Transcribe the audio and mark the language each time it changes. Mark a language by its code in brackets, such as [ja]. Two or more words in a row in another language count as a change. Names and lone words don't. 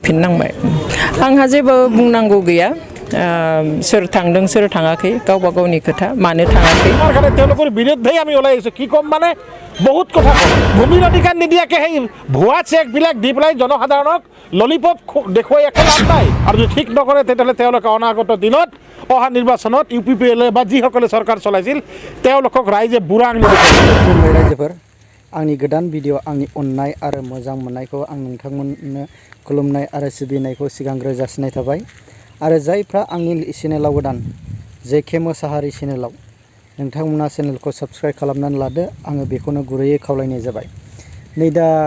[brx] फैफिननांबाय आंहा जेबो बुंनांगौ गैया सोर थांदों सोर थाङाखै गावबा गावनि खोथा मानो थाङाखै [as] তেওঁলোকৰ বিৰুদ্ধেই আমি ওলাই আহিছোঁ কি ক'ম মানে বহুত কথা ভূমিৰ অধিকাৰ নিদিয়াকৈ সেই ভুৱা চেকবিলাক দি পেলাই জনসাধাৰণক ললিপপ দেখুৱাই একো লাভ নাই আৰু যদি ঠিক নকৰে তেতিয়াহ'লে তেওঁলোকে অনাগত দিনত অহা নিৰ্বাচনত UPPL বা যিসকলে চৰকাৰ চলাইছিল তেওঁলোকক ৰাইজে বুঢ়া আঙুলি [brx] खुलुमबाय रायजोफोर आंनि गोदान भिडिअ आंनि अननाय आरो मोजां मोननायखौ आं नोंथांमोननो खुलुमनाय आरो सिबिनायखौ सिगांग्रो जासिनाय थाबाय आरो जायफ्रा आंनि चेनेलाव गोदान जेके मोसाहारि चेनेलाव नोंथांमोना चेनेलखौ साबस्क्राइब खालामनानै लादो आङो बेखौनो गुरैयै खावलायनाय जाबाय नै दा